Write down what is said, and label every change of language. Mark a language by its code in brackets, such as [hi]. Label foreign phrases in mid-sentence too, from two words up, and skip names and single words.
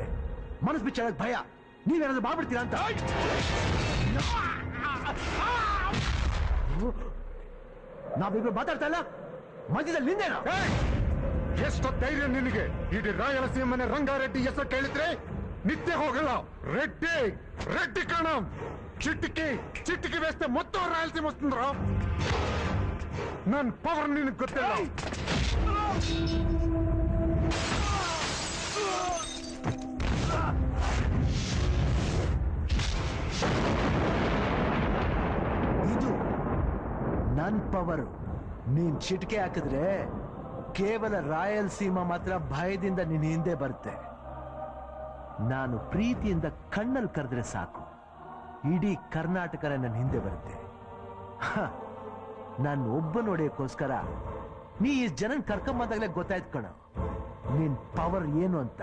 [kn] ಮನಸ್ಸು ಬಿಚ್ಚಾಡಕ್ ಭಯ. ನೀವೇನಾದ್ರೂ ಮಾಡ್ಬಿಡ್ತೀರಾ ಅಂತ. ನಾವಿಬ್ರು ಮಾತಾಡ್ತಾ ಇಲ್ಲ, ಮಧ್ಯದಲ್ಲಿ ನಿಂದೇನ? ಎಷ್ಟು ಧೈರ್ಯ ನಿನಗೆ? ಇಡೀ ರಾಯಲಸೀಮನೆ ರಂಗಾರೆಡ್ಡಿ ಹೆಸರು ಕೇಳಿದ್ರೆ ನಿತ್ಯ ಹೋಗಲ್ಲ. [te] రెడ్డి రెడ్డి కణం చిట్టికి వేస్తే మొత్తం రాయలసీమ వస్తుందిరా. [kn] ನನ್ನ ಪವರ್ ನಿನಗೆ ಗೊತ್ತಿಲ್ಲ. ಇದು ನನ್ ಪವರ್. ನೀನ್ ಚಿಟಿಕೆ ಹಾಕಿದ್ರೆ ಕೇವಲ ರಾಯಲಸೀಮಾ ಮಾತ್ರ ಭಯದಿಂದ ನಿನ್ ಹಿಂದೆ ಬರುತ್ತೆ. ನಾನು ಪ್ರೀತಿಯಿಂದ ಕಣ್ಣಲ್ಲಿ ಕರೆದ್ರೆ ಸಾಕು, ಇಡೀ ಕರ್ನಾಟಕನ ನನ್ನ ಹಿಂದೆ ಬರುತ್ತೆ. ನಾನು ಒಬ್ಬ ನೋಡೋಕ್ಕೋಸ್ಕರ ನೀ ಈ ಜನನ್ ಕರ್ಕೊಂಬಂದಾಗಲೇ ಗೊತ್ತಾಯ್ತು ಕಣ ನಿನ್ పవర్ ಏನು ಅಂತ.